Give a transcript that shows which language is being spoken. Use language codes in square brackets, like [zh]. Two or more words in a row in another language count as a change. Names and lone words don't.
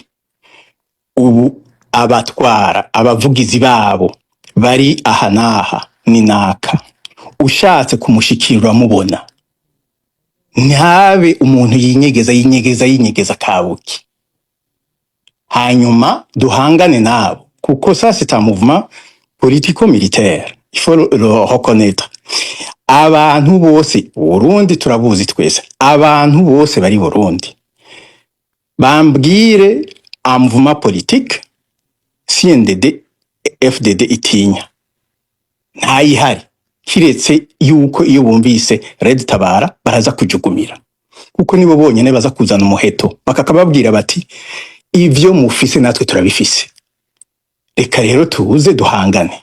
[rn] Ubu abatwara abavugizi babo bari aha naha ni naka, ushatse kumushikira mubona, ntabe umuntu yinyegeza kabuki. Hanyuma duhangane nabo, kuko [fr] ça c'est un mouvement politico-militaire, il faut le reconnaître. [rn] Abantu bose Burundi turabuzi twese, abantu bose bari Burundi bambwire [fr] un mouvement politique [rn] CNDD FDD itinya ntayihari, kiretse yuko iyo bumvise Red Tabara baraza kujugumira, kuko nibo bonyene baza kuzana umuheto bakakababwira bati ivyo mufise natwe turabifise, reka rero tuze duhangane.